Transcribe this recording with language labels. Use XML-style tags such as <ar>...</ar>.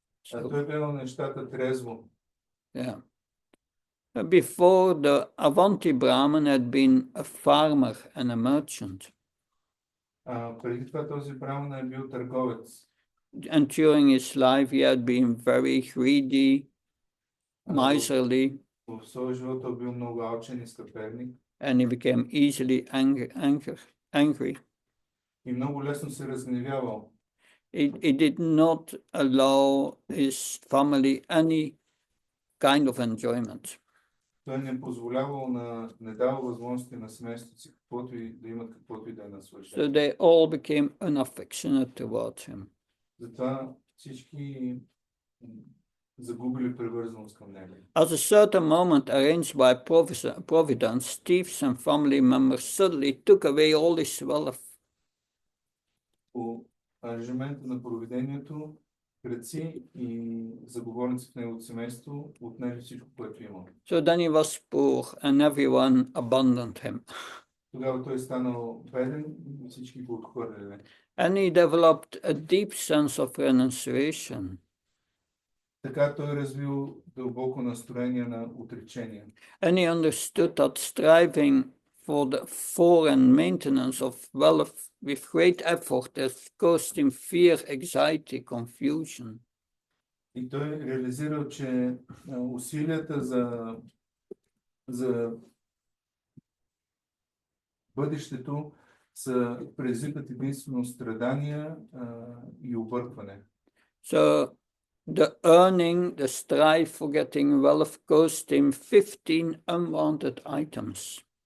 <bg>Той гледал нещата трезво.</bg> <en>Yeah. Before, the Avanti Brahman had been a farmer and a merchant.</en> <bg>Преди това този браман е бил търговец.</bg> <en>And during his life, he had been very greedy, miserly,</en> <bg>В своя живот той бил много алчен и скъперник</bg> <en>and he became easily angry.</en> <bg>и много лесно се разгневявал.</bg> <en>He did not allow his family any kind of enjoyment.</en> <bg>Той не позволявал не дава възможности на семейството си да имат каквото и да е</bg> <en>So</en> <bg>наслаждение.</bg> <en>they all became unaffectionate towards him.</en> <bg>Затова всички загубили привързаност към него.</bg> <en>At a certain moment arranged by Providence, Steve's and family members suddenly took away all his wealth.</en> <bg>По аранжимента на провидението, кръци и заговорници в неговото семейство отнели всичко, което имал.</bg> <en>So then he was poor and everyone abandoned him.</en> <bg>Тогава той станал беден и всички го отхвърляли.</bg> <en>And he developed a deep sense of renunciation.</en> <bg>Така той развил дълбоко настроение на отречение.</bg> <en>And he understood that striving for and maintenance of wealth with great effort has caused him fear, anxiety, confusion.</en> <bg>И той реализирал, че усилията за бъдещето са предизвикат единствено страдания и объркване.</bg> <en>So the earning, the strive for getting wealth cost him 15 unwanted items.</en>